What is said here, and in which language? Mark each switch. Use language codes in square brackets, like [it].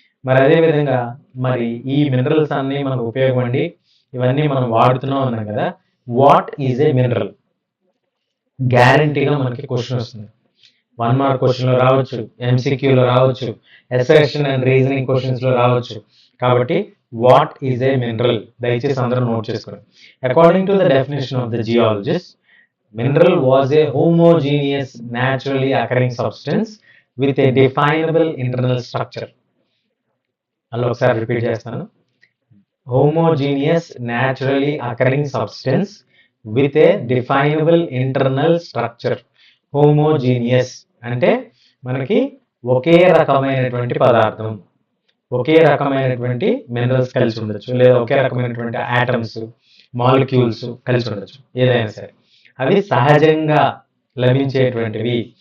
[te] మరి అదేవిధంగా మరి ఈ మినరల్స్ అన్నీ మనకు ఉపయోగం అండి, ఇవన్నీ మనం వాడుతున్నాం అన్నాం కదా. [en] What is a mineral? [te] గ్యారంటీగా మనకి క్వశ్చన్ వస్తుంది. 1 మార్క్ క్వశ్చన్లో రావచ్చు, ఎంసీక్యూలో రావచ్చు, ఎస్సెషన్ అండ్ రీజనింగ్ క్వశ్చన్స్లో రావచ్చు. కాబట్టి [en] what is a mineral [te] దయచేసి అందరూ నోట్ చేసుకోండి. [en] According to the definition of the geologist, mineral was a homogeneous naturally occurring substance with a definable internal structure. [te] అలా ఒకసారి రిపీట్ చేస్తాను. [en] homogeneous naturally occurring substance with a definable internal structure. [te] homogeneous అంటే మనకి ఒకే రకమైనటువంటి పదార్థం, ఒకే రకమైనటువంటి minerals కలిసి ఉండొచ్చు, లేదా ఒకే రకమైనటువంటి ఆటమ్స్, మాలిక్యూల్స్ కలిసి ఉండొచ్చు, ఏదైనా సరే అవి సహజంగా లభించేటువంటివి.